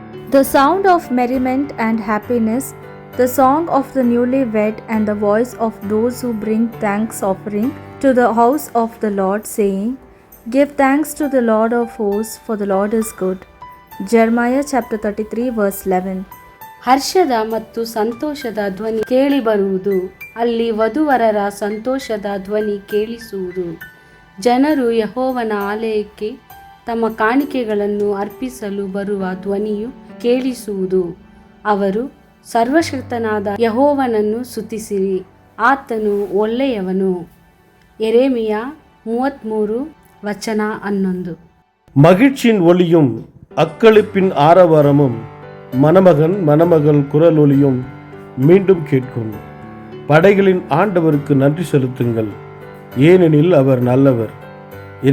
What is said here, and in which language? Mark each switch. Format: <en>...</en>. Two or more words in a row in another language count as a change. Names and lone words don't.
<en>The sound of merriment and happiness, the song of the newly wed, and the voice of those who bring thanks offering to the house of the Lord, saying, Give thanks to the Lord of hosts, for the Lord is good. Jeremiah chapter 33 verse 11.</en> <kn>ಹರ್ಷದ ಮತ್ತು ಸಂತೋಷದ ಧ್ವನಿ ಕೇಳಿಬರುವುದು. ಅಲ್ಲಿ ವಧುವರರ ಸಂತೋಷದ ಧ್ವನಿ ಕೇಳಿಸುವುದು. ಜನರು ಯೆಹೋವನ ಆಲಯಕ್ಕೆ ತಮ್ಮ ಕಾಣಿಕೆಗಳನ್ನು ಅರ್ಪಿಸಲು ಬರುವ ಧ್ವನಿಯು ಕೇಳಿಸುವುದು. ಅವರು ಸರ್ವಶಕ್ತನಾದ ಯೆಹೋವನನ್ನು ಸ್ತುತಿಸಿರಿ, ಆತನು ಒಳ್ಳೆಯವನು.</kn> <ta>எரேமியா 33 வசனம் 11. மகிழ்ச்சியின் ஒளியும் அக்களிப்பின் ஆரவாரமும் மணமகன் மணமகள் குரலொலியும் மீண்டும் கேட்கும். படைகளின் ஆண்டவருக்கு நன்றி செலுத்துங்கள், ஏனெனில் அவர் நல்லவர்.</ta>